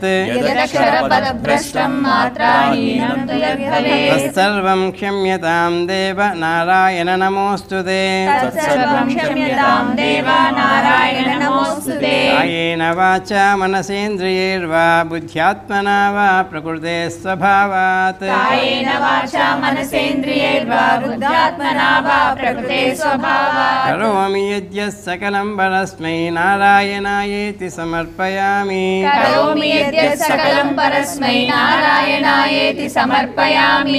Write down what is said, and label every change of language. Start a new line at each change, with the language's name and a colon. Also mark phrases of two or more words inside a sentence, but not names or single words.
Sanskrit: యదక్షరపదభ్రష్టం మాత్రాహీనం తు యద్భవేత్ తత్సర్వం క్షమ్యతాం దేవ నారాయణ నమోస్తుతే తత్సర్వం క్షమ్యతాం దేవ నారాయణ నమోస్తుతే కాయేన వాచా మనసేంద్రియైర్వా బుద్ధ్యాత్మనా వా ప్రకృతే స్వభావాత్ स्वभावात् कायेन वाचा मनसेन्द्रियैर्वा बुद्ध्यात्मना वा प्रकृते स्वभावात् करोमि यद्यत् सकलं परस्मै नारायणायेति समर्पयामि करोमि यद्यत् सकलं परस्मै नारायणायेति समर्पयामि